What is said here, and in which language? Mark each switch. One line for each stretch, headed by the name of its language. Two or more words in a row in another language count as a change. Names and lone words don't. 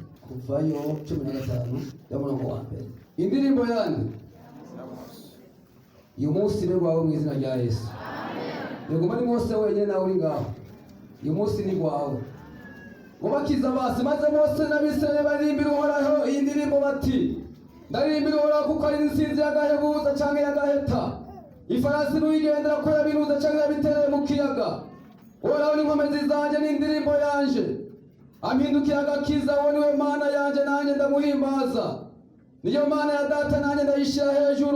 Rundi: Kuvayo 15 y'umurongo wa mbere. Indirimbo yanyu uyu munsi ni rwawe mu izina rya Yesu. Yego mari Mose wenyine nawe uri ngaho. Uyu munsi ni rwawe. Mubakiza basi maze Mose n'Abisirayeli baririmbira Uhoraho iyi ndirimbo bati: ndarimbira Uhoraho kuko ari insinzi y'agahebuza canke y'agaheta, ifarasi n'uyigendera ko yabinuza canke yabitereye mu kiyaga. Uhoraho ni inkomezi zanje n'indirimbo yanje, ampindukiye agakiza. Uwo niwe Mana yanje nanjye ndamuhimbaza, niyo Mana ya data nanjye ndayishira hejuru.